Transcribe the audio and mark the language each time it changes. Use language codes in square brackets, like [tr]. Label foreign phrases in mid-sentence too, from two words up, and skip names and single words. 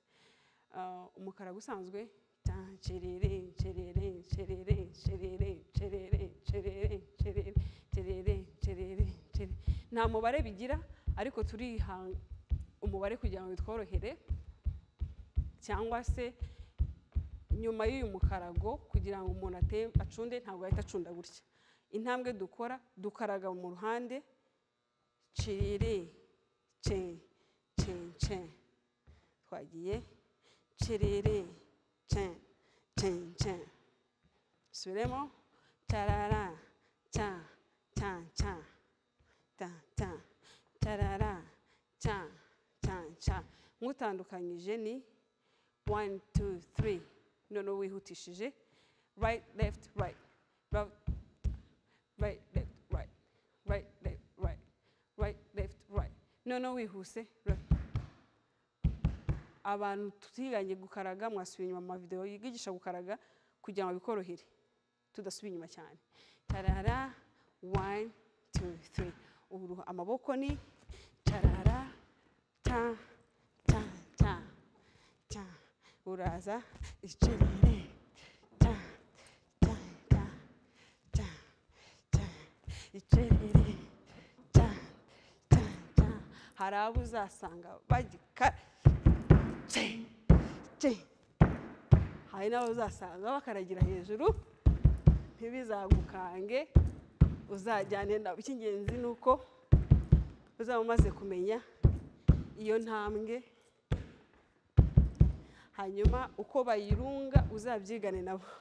[rw] Umukarago usanzwe cerere cerere cerere cerere cerere cerere cerere cerere cerere cerere, nta mubare bigira, ariko turihanga umubare kugira ngo bitworohere. Cyangwa se nyuma y'uyu mukarago kugira ngo umuntu acunde ntabwo ahita acunda gutya. Intambwe dukora dukaraga mu ruhande, cerere ce ce ce, twagiye cerere ce ce ce, subiremo tarara ta ta ta ta ta tarara ta ta ta. Nkutandukanyije ni 1 2 3. None wihutishije [en] right left right right left right right left right right left right. [rw] None wihuse. Abantu tutiganye gukaraga mwasubiye inyuma mu video yigisha gukaraga kugira ngo bikorohere tudasubiye inyuma cyane. Tarara 1 2 3. Ubu amaboko ni tarara ta ta ta ta. Uraza icerere ta ta ta ta ta, icerere ta ta ta. Hari abo uzasanga bagika ce ce hari n'abo uzasanga bakaragira hejuru ntibizagukange uzajyane nabo. Icy'ingenzi ni uko uzaba umaze kumenya iyo ntambwe, hanyuma uko bayirunga uzabyigane nabo.